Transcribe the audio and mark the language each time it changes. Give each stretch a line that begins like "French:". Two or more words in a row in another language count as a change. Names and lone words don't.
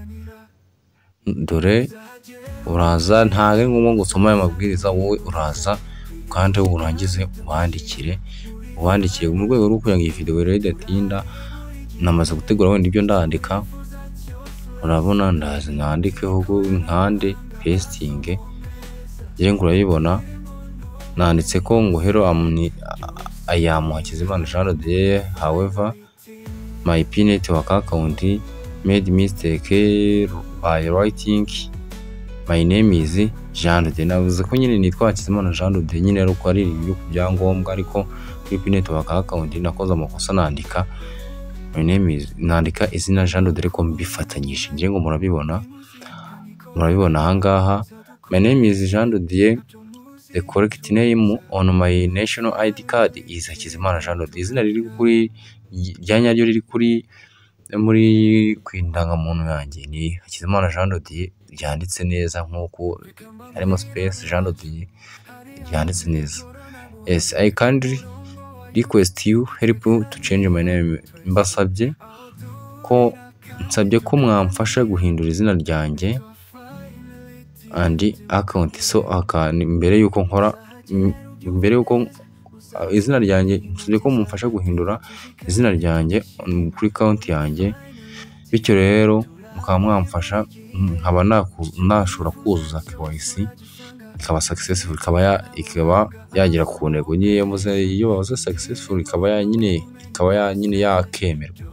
Kinyarwanda: Dore uraza, ntabwo ari ngombwa ngo usome aya mabwiriza, wowe uraza ukandeho, urangize ubandikire mu rwego rwo kugira ngo iyi video rero idatinda. Namaze gutegura wenda ibyo ndandika, urabona ndaza nandikeho nkande pasting, ngira ngo urayibona, nanditse ko ngo
English: hello I am
Kinyarwanda: Hakizimana Jean de Dieu,
English: however my P-Network account made mistake by writing my name is Jean de Dieu.
Kinyarwanda: Navuze ko nyine nitwa Hakizimana Jean de Dieu, nyine ari uko ari ibyo ku byangombwa, ariko kuri P-Network account nakoze amakosa nandika
English: my name is,
Kinyarwanda: nandika izina Jean de Dieu ariko mbifatanyije, ngira ngo murabibona ahangaha.
English: My name is Jean de Dieu, the correct name on my national ID card is Hakizimana Jean de Dieu.
Kinyarwanda: Izina riri kuri rya nyaryo riri kuri muri kwindangamuntu yanjye ni Hakizimana Jean de Dieu, ryanditse neza nk'uko harimo space Jean de Dieu ryanditse neza.
English: Yes, I kindly request you help to change my name.
Kinyarwanda: Nsabye ko mwamfasha guhindura izina ryanjye
English: and account.
Kinyarwanda: So mbere yuko izina ryanjye, nsabye ko mumfasha guhindura izina ryanjye kuri account yanjye, bityo rero mukaba mwamfasha nkaba nashobora kuzuza KYC ikaba successful, ikaba yagira ku ntego iyo bavuze successful ikaba nyine yakemerwa.